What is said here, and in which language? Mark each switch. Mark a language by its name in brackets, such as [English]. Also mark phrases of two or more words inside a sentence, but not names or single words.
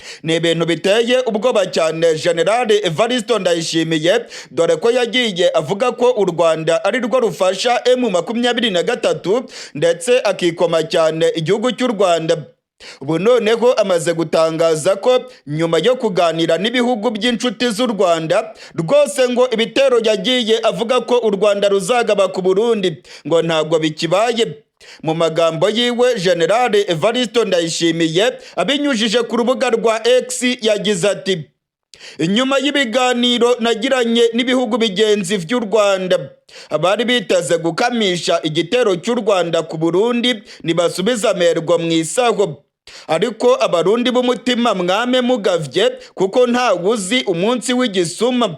[Kinyarwanda] ni ibintu biteye ubwoba cyane General Evariste Ndayishimiye, dore ko yagiye avuga ko u Rwanda ari rwo rufasha M23 ndetse akikoma cyane igihugu cy'u Rwanda. Ubu noneho amaze gutangaza ko nyuma yo kuganira n'ibihugu by'inshuti z'u Rwanda rwose ngo ibitero yagiye avuga ko u Rwanda ruzagaba ku Burundi ngo ntabwo bikibaye. Mu magambo yiwe General Evariste Ndayishimiye abinyujije ku rubuga rwa X yagize ati: [Rundi] inyuma y'ibiganiro nagiranye n'ibihugu bigenzi vy'u Rwanda, abari biteze gukamisha igitero cy'u Rwanda ku Burundi nibasubiza amerwa mu isaho, ariko abarundi b'umutima mwame mugavye kuko nta wuzi umunsi w'igisuma.